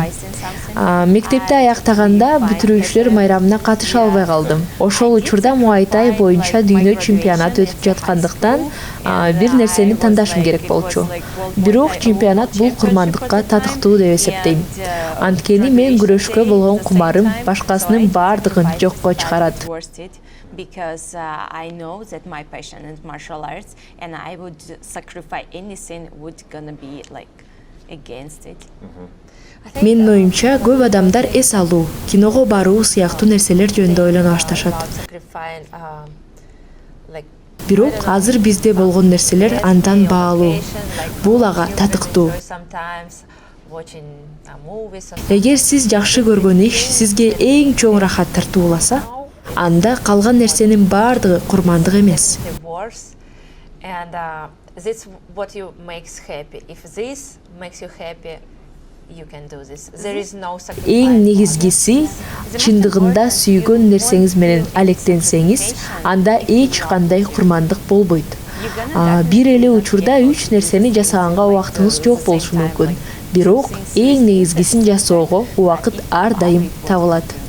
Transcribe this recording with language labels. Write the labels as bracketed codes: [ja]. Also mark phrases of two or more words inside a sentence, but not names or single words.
[ky] Мектепти аяктаганда бүтүрүүчүлөр майрамына катыша албай калдым. Ошол учурда Муайтай боюнча дүйнө чемпионат өтүп жаткандыктан бир нерсени тандашым керек болчу. Бирок чемпионат бул курмандыкка татыктуу деп эсептейм. Анткени мен күрөшкө болгон кумарым башкасынын баардыгын жокко чыгарат. [en] Because I know that my passion is martial arts and I would sacrifice anything would gonna be like against it. Менин оюмча көп адамдар эс алуу, киного баруу сыяктуу нерселер жөнүндө ойлоно башташат. Бирок азыр бизде болгон нерселер андан баалуу. Бул ага татыктуу. Эгер сиз жакшы көргөн иш сизге эң чоң рахат тартууласа, анда калган нерсенин баардыгы курмандык эмес. And this what you makes happy. If this makes you happy, you can do this. There is no [ky] Эң негизгиси чындыгында сүйгөн нерсеңиз менен алектенсеңиз, анда эч кандай курмандык болбойт. Бир эле учурда 3 нерсени жасаганга убактыңыз жок болушу мүмкүн. Бирок эң негизгисин жасоого убакыт ар дайым табылат.